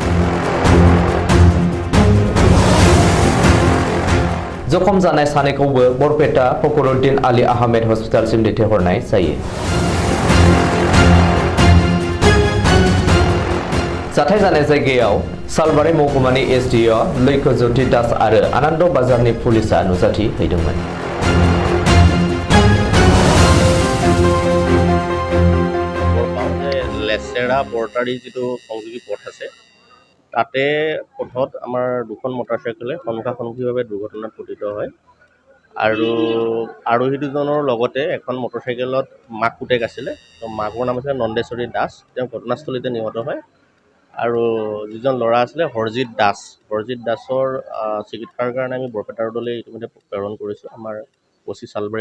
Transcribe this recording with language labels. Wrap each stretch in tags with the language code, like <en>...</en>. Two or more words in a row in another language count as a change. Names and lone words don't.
<brx>जखम जानाय सानैखौबो बरपेटा फखरुद्दीन आली आहमेद हस्पिटालसिम दैथायहरनाय जायो जाथाय जानाय जायगायाव सालबारि महकुमानि एसडिअ लैखज्योति दास आरो आनन्द बाजारनि पुलिसा नुजाथि हैदोंमोन</brx> <as>लेसेरा बरटारी जितु संযোगी पथ আছে তাতে পথত আমাৰ দুখন মটৰচাইকেলে সন্মুখাসন্মুখীভাৱে দুৰ্ঘটনাত পতিত হয় আৰু আৰোহী দুজনৰ লগতে এখন মটৰচাইকেলত মাক পুতেক আছিলে তো মাকৰ নাম আছিল নন্দেশ্বৰী দাস তেওঁ ঘটনাস্থলীতে নিহত হয় আৰু যিজন ল'ৰা আছিলে হৰজিত দাসৰ চিকিৎসাৰ কাৰণে আমি বৰপেটা ৰোডলৈ ইতিমধ্যে প্ৰেৰণ কৰিছোঁ আমাৰ ওচি চালবাৰীৰ</as>